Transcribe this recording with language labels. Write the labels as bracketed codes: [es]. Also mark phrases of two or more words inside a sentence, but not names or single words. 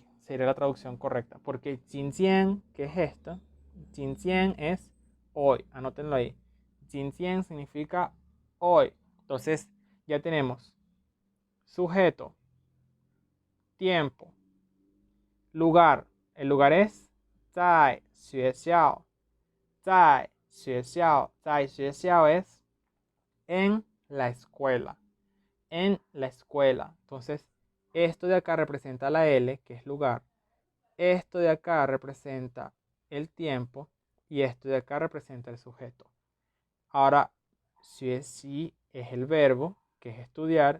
[es] Sería la traducción correcta. Porque Jintien, que es esto, Jintien es hoy. Anótenlo ahí. Jintien significa hoy. Entonces ya tenemos sujeto, tiempo, lugar. El lugar es [zh] 在学校. 在学校. 在学校 [es] es en la escuela. En la escuela. Entonces, esto de acá representa la L, que es lugar. Esto de acá representa el tiempo. Y esto de acá representa el sujeto. Ahora, si es el verbo, que es estudiar.